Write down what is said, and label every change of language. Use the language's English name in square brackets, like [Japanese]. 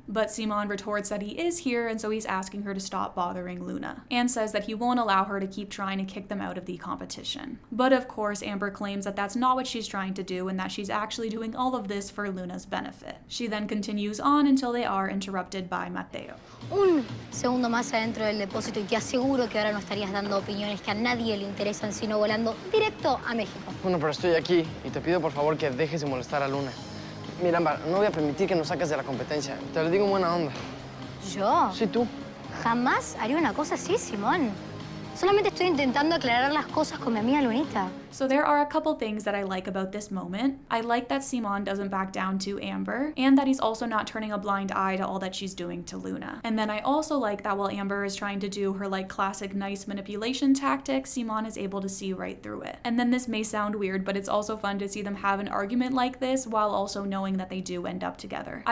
[English] But Simón retorts that he is here, and so he's asking her to stop bothering Luna, and says that he won't allow her to keep trying to kick them out of the competition. But of course, Amber claims that that's not what she's trying to do, and that she's actually doing all of this for Luna's benefit. She then continues on until they are interrupted by Mateo. [Spanish] Un segundo más adentro del depósito y te aseguro que ahora no estarías dando opiniones que a nadie le interesan, sino volando directo a México. Bueno, pero estoy aquí y te pido por favor que dejes de molestar a Luna. Mira, Ámbar, no voy a permitir que nos saques de la competencia. Te lo digo en buena onda. ¿Yo? Sí, tú. Jamás haría una cosa así, Simón. Solamente estoy intentando aclarar las cosas con mi amiga Lunita. [English] So there are a couple things that I like about this moment. I like that Simón doesn't back down to Amber, and that he's also not turning a blind eye to all that she's doing to Luna. And then I also like that while Amber is trying to do her classic nice manipulation tactic, Simón is able to see right through it. And then this may sound weird, but it's also fun to see them have an argument like this while also knowing that they do end up together.